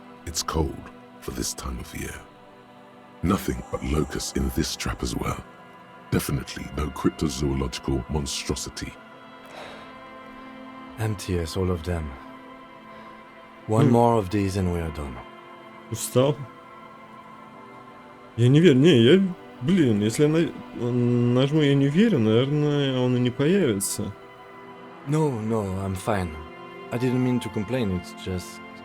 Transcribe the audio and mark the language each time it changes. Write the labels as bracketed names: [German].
[English] It's cold for this time of year. Nothing but locusts in this trap as well. Definitely no cryptozoological monstrosity. Empty as all of them. One more of these and we are done. [Russian] Устал? Я не верю, не, блин, если я нажму «я не верю», наверное, он и не появится. [English] No, I'm fine. I didn't mean to complain, it's just...